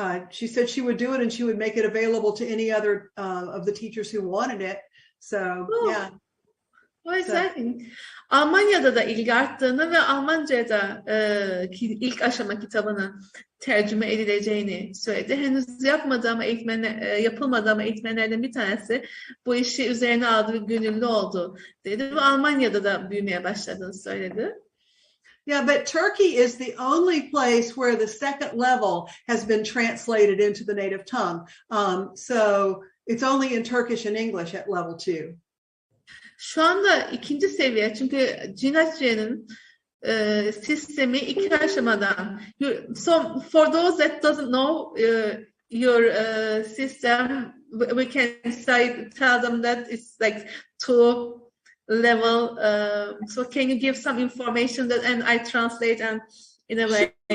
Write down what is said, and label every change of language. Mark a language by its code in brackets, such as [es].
[en] She said she would do it and she would make it available to any other of the teachers who wanted it. So, yeah. Exciting. [tr] Almanya'da da ilgi arttığını ve Almanca'da ilk aşama kitabının tercüme edileceğini söyledi. Henüz yapılmadı ama eğitmenlerden bir tanesi bu işi üzerine aldı ve gönüllü oldu dedi ve Almanya'da da büyümeye başladığını söyledi. [en] Yeah, but Turkey is the only place where the second level has been translated into the native tongue. So it's only in Turkish and English at level 2. [tr] Şu anda ikinci seviye, çünkü Cinatria'nın sistemi iki aşamadan. [en] So for those that doesn't know your system, we can tell them that it's like 2 level. So can you give some information and I translate and in a way?